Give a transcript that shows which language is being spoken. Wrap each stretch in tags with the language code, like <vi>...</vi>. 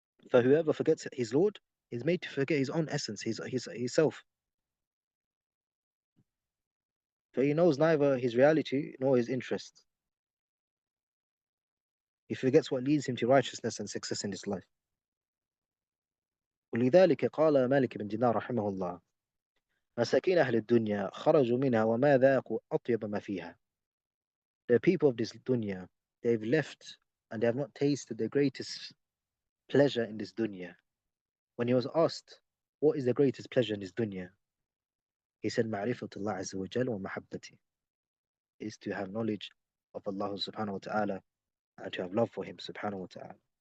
<en>For whoever forgets his Lord is made to forget his own essence, his self. For he knows neither his reality nor his interest. He forgets what leads him to righteousness and success in this life.</en> <ar>ولذلك قال مالك بن دينار رحمه الله: مساكين أهل الدنيا خرجوا منها وما ذاقوا أطيب ما فيها.</ar> <en>The people of this dunya, they've left and they have not tasted the greatest pleasure in this dunya. When he was asked, what is the greatest pleasure in this dunya? He said, Ma'rifatullah Azza wa Jal wa mahabbati, is to have knowledge of Allah subhanahu wa ta'ala and to have love for him subhanahu wa ta'ala.</en>